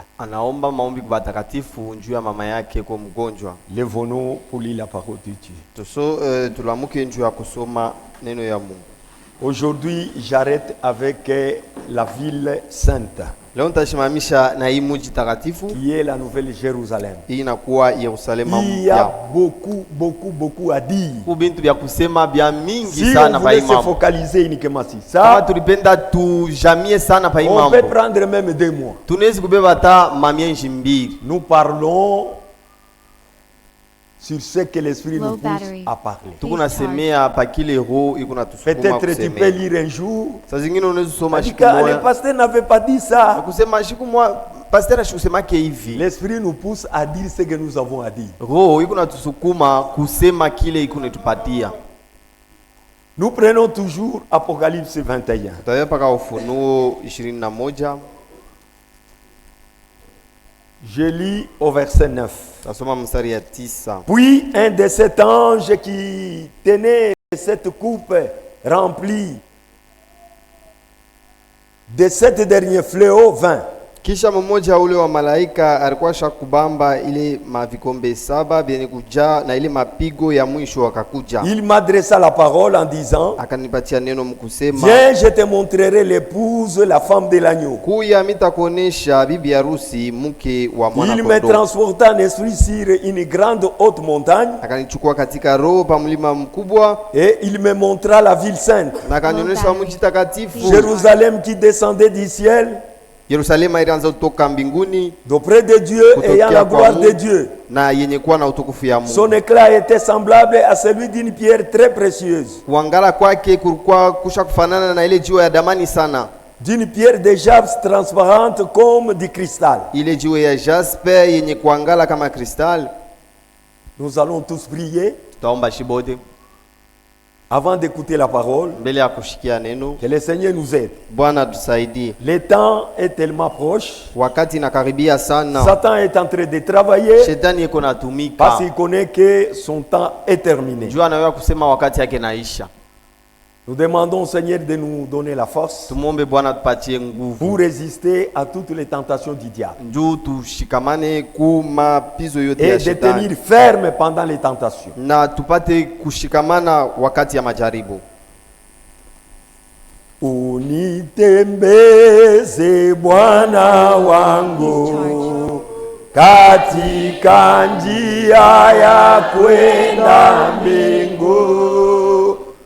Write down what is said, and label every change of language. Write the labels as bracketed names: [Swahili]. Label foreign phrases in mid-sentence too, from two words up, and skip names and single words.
[Swahili] anaomba maombi kwa watakatifu juu ya mama yake kwa mgonjwa. [French] Lève-nous pour lire la parole de Dieu. [Swahili] Tulamuke juu ya kusoma neno ya Mungu. [French] Aujourd'hui, j'arrête avec la ville sainte, [Swahili] Leo nitashimamisha na hii mji takatifu, [French] qui est la nouvelle Jérusalem. [Swahili] hii inakuwa Yerusalemu [French] Il y a [Swahili] mpya. [French] beaucoup à dire. [Swahili] Kubintu vya kusema vya mingi [French] Si on [Swahili] sana pa [French] voulait [Swahili] hii [French] se [Swahili] mambo. [French] focaliser uniquement sur [Swahili] Kama [French] ça, [Swahili] tulipenda tujamie sana pa hii [French] on peut [Swahili] mambo, [French] prendre même 2 mois. [Swahili] tunaweza kubeba hata mamienji mbili. [French] Nous parlons sur ce que l'Esprit Low nous pousse battery. à parler. [Swahili] Tuko nasemea pa kile roho iko natusukuma [French] Peut-être tu peux [Swahili] kusemea. [French] lire un jour. [Swahili] Saa zingine unaweza kusoma siku [French] Le [Swahili] moja [French] pasteur n'avait pas dit ça. [Swahili] kusema siku moja, pastor ashukusemake hivi, [French] L'Esprit nous pousse à dire ce que nous avons à dire. [Swahili] roho iko natusukuma kusema kile iko natupatia. [French] Nous prenons toujours Apocalypse 21. [Swahili] Tutaenda paka Ufunuo 21, [French] Je lis au verset 9. [Swahili] tasoma mstari ya 9. [French] Puis un de ces anges qui tenait cette coupe remplie de 7 derniers fléaux vint. [Swahili] Kisha mmoja ule wa malaika alikuwa shakubamba ile mavikombe 7 vyenye kujaa na ile mapigo ya mwisho akakuja. [French] Il m'adressa la parole en disant, [Swahili] Akanipatia neno mkusema, [French] viens, je te montrerai l'épouse, la femme de l'agneau. [Swahili] kuya mitakuonesha bibi harusi mke wa mwana [French] Il me [Swahili] kondoo. [French] transporta en esprit sur une grande haute montagne [Swahili] Akanichukua katika roho pa mlima mkubwa [French] et il me montra la ville sainte, [Swahili] na akanionyesha mji takatifu [French] Jérusalem qui descendait du ciel, [Swahili] Yerusalema ilianza kutoka mbinguni [French] d'auprès de Dieu, [Swahili] Kutokea [French] ayant la [Swahili] kwa [French] gloire [Swahili] Mungu. [French] de Dieu. [Swahili] na yenye kuwa na utukufu ya [French] Son [Swahili] Mungu. [French] éclat était semblable à celui d'une pierre très précieuse, [Swahili] Kuangala kwake kulikuwa kusha kufanana na ile jiwe ya damani sana, [French] d'une pierre de jaspe transparente comme du cristal. [Swahili] ile jiwe ya jaspe yenye kuangala kama kristal. [French] Nous allons tous prier [Swahili] Tutaomba shibote [French] avant d'écouter la parole. [Swahili] mbele ya kushikia neno. [French] Que le Seigneur nous aide. [Swahili] Bwana tusaidie, [French] Le temps est tellement proche. [Swahili] wakati inakaribia sana, [French] Satan est en train de travailler [Swahili] shetani yuko [French] parce [Swahili] natumika [French] qu'il connaît que son temps est terminé. [Swahili] juu anaweza kusema wakati yake naisha. [French] Nous demandons au Seigneur de nous donner la force [Swahili] Tumombe Bwana tupatie nguvu [French] pour résister à toutes les tentations du diable [Swahili] njoo tushikamane ku mapizo yote [French] et [Swahili] ya [French] de [Swahili] shetani [French] tenir ferme pendant les tentations. [Swahili] na tupate kushikamana wakati ya majaribu. Unitembeze Bwana wangu katika njia ya kwenda mbingu,